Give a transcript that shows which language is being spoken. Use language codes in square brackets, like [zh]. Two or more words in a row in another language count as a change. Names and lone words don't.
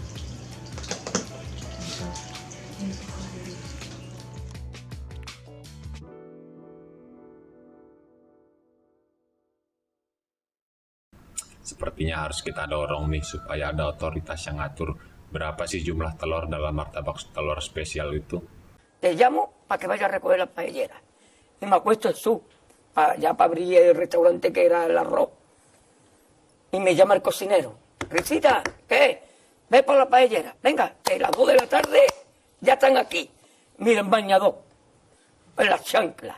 [id] Sepertinya harus kita dorong nih supaya ada otoritas yang ngatur berapa sih jumlah telur dalam martabak telur spesial itu. [es] Te llamo para que vaya a recoger la paellera. Y me acuesto en su, ya para abrir el restaurante que era el arroz. Y me llama el cocinero. Risita, ¿qué? Ve por la paellera. Venga, que las 2 de la tarde ya están aquí. Miren, bañador. En las chanclas.